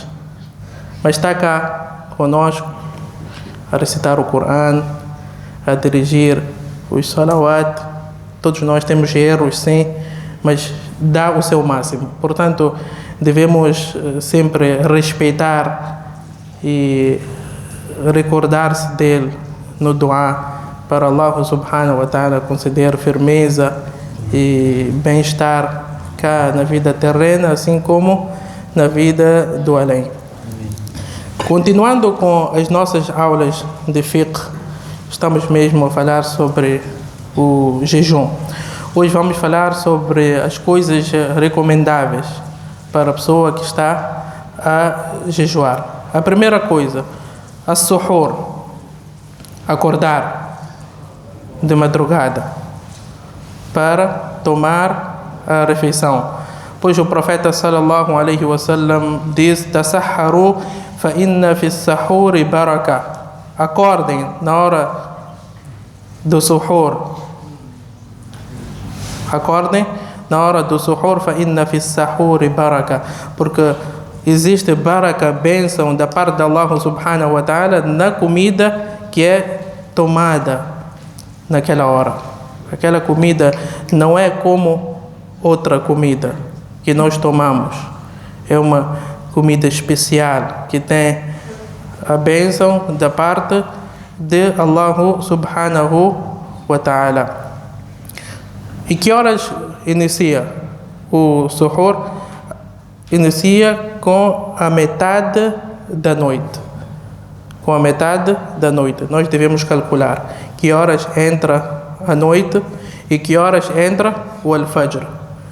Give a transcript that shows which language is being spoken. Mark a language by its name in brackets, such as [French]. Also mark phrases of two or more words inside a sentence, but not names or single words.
[Portuguese] Mas está cá conosco a recitar o Corão, a dirigir os salawat. Todos nós temos erros, sim, mas dá o seu máximo. Portanto, devemos sempre respeitar e recordar-se dele no dua, para Allah [Arabic] سبحانه وتعالى [Portuguese] conceder firmeza e bem-estar cá na vida terrena, assim como na vida do além. Continuando com as nossas aulas de fiqh, estamos mesmo a falar sobre o jejum. Hoje vamos falar sobre as coisas recomendáveis para a pessoa que está a jejuar. A primeira coisa, as-suhur, acordar de madrugada para tomar a refeição, pois o profeta [Arabic] صلى الله عليه وسلم [Portuguese] diz: [Arabic] تسحروا فإن في السحور بركة. [Portuguese] Acordem na hora do suhur. Acordem na hora do suhur, [Arabic] فإن في السحور بركة, [Portuguese] porque existe baraka, bênção da parte de Allah [Arabic] سبحانه وتعالى [Portuguese] na comida que é tomada naquela hora. Aquela comida não é como outra comida que nós tomamos. É uma comida especial que tem a bênção da parte de Allah [Arabic] سبحانه وتعالى. [Portuguese] E que horas inicia o suhur? Inicia com a metade da noite. Com a metade da noite. Nós devemos calcular que horas entra a noite e que horas entra o Al-Fajr.